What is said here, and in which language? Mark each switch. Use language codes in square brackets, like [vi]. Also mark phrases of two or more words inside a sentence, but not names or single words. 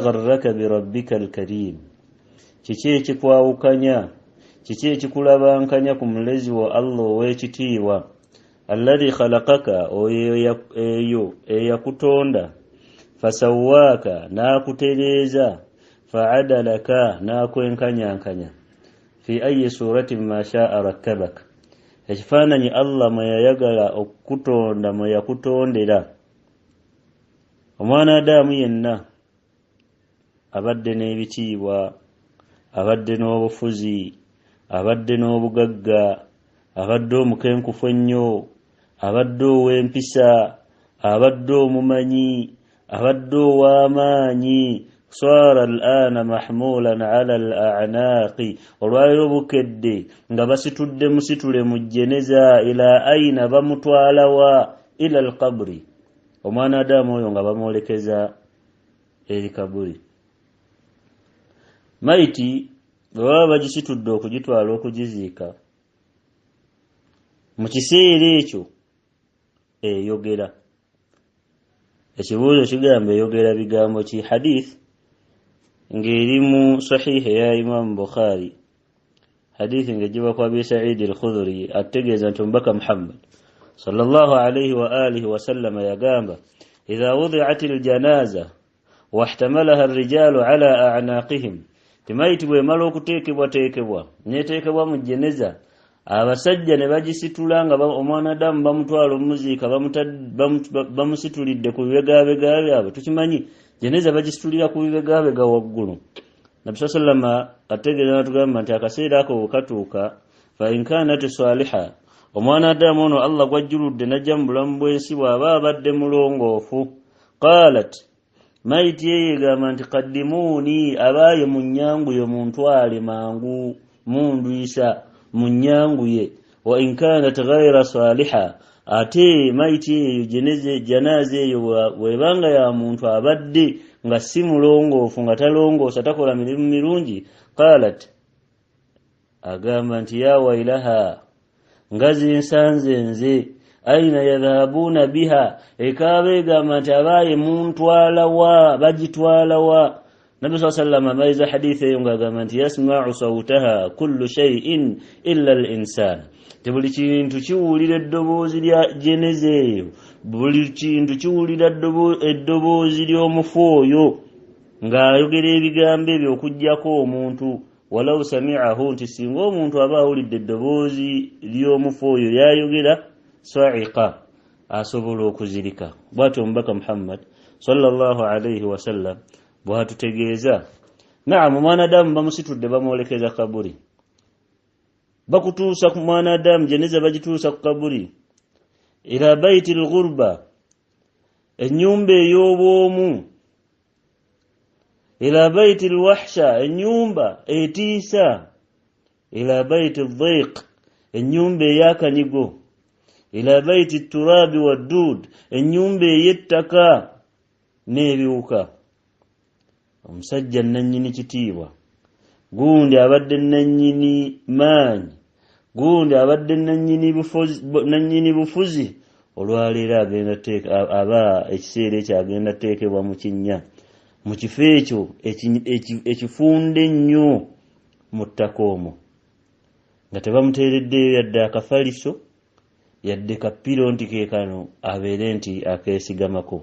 [ar] غرك بربك الكريم, [lg] kiki ekikwawukanya, kiki ekikulabankanya ku mulezi wa Allah ow'ekitiibwa, [ar] الذي خلقك, [lg] eyo eyakutonda, fasawwaaka, n'akutereeza, fa'adalaka, n'akwenkanyankanya, [ar] في أي صورة ما شاء ركبك, [lg] ekifaananyi Allah mwe yayagala okukutonda mwe yakutondera. Omwana Adamu yenna abadde n'ebitiibwa, abadde n'obufuzi, abadde n'obugagga, abadde omukenkufu ennyo, abadde ow'empisa, abadde omumanyi, abadde ow'amaanyi. [ar] صار الآن محمولا على الأعناق, [lg] olwaliro bukedde nga basitudde musitule mu jeneza. [ar] إلى أين, [lg] bamutwala wa? [ar] إلى القبر, [lg] omwana Adamu oyo nga bamwolekeza eri kaburi. Maiti bwe baba bagisitudde okugitwala okugiziika, mu kiseera ekyo eyogera. Ekibuuzo kigamba eyogera bigambo ki? Hadith ng'eri mu sahihi ya Imam Bukhari, hadithi ng'egiba kwa Abi Sa'id al-Khudri ategeeza nti omubaka Muhammad [ar] صلى الله عليه وآله وسلم [lg] yagamba, [ar] إذا وضعت الجنازة واحتملها الرجال على أعناقهم, [lg] timaiti bwe mala okuteekebwa neteekebwa mu jeneza, abasajja ne bagisitula nga omwana Adamu bamutwala omuziika, bamusitulidde ku bibegabega byabwe. Tukimanyi jeneza bagisitulira ku bibegabega waggulu. Nabi sallama ategeeza natugamba nti akaseera ako katuuka, [ar] فإن كانت صالحة, [lg] omwana Adamu ono Allah gwajjuludde najja mu bulamu bw'ensi bw'aba abadde mulongoofu. Qalat, maiti yegamba nti qaddimuni, abaaye munnyanguye, muntwale mangu, mundwisa munnyanguye. [ar] وإن كانت غير صالحة, [lg] ate maiti eyo janaaza eyo bwebanga ya muntu abadde nga si mulongoofu, nga talongoosa, takola mirimu mirungi. Qalat, agamba nti [ar] يا ويلها, [lg] nga zinsanze nze, [ar] أين يذهبون بها, [lg] ekaaba egamba nti abaaye muntwala wa, bagitwala wa? [ar] نبي صلى الله عليه وسلم [lg] amaiza hadithi yonga gamanti [ar] يسمع صوتها كل شيء إلا الإنسان. [lg] Tebuli kintu kiwulira eddoboozi lya jenezeeyo, buli kintu kiwulira eddoboozi ly'omufu oyo ng'ayogera ebigambo ebyo okuggyako omuntu. [ar] ولو سمعه, [lg] nti singa omuntu aba awulidde eddoboozi ly'omufu oyo lyayogera, sa'iqa, asobola okuzirika. Bw'atyo omubaka Muhammad [ar] صلى الله عليه وسلم [lg] bw'atutegeeza. Naamu, mwanadamu bamusitudde bamwolekeza kaburi, bakutuusa ku mwanadamu jeneza bagituusa ku kaburi, [ar] إلى بيت الغربة, [lg] ennyumba ey'obwomu, [ar] إلى بيت الوحشة, [lg] ennyumba etiisa, [ar] إلى بيت الضيق, [lg] ennyumba ey'akanyigo, [ar] إلى بيت التراب والدود, [lg] ennyumba ey'ettaka n'ebiwuka. Omusajja nannyini kitiibwa, gundi abadde nannyini maanyi, gundi abadde nannyini bufuzi, olwaleero agenda aba ekiseera ekyo agenda teekebwa mu kinnya, mu kifo ekyo ekifunde ennyo mu ttaka omwo, nga tebamuteereddeyo yadde akafaliso, yadde kapiro nti keekano abeere nti akeesigamako.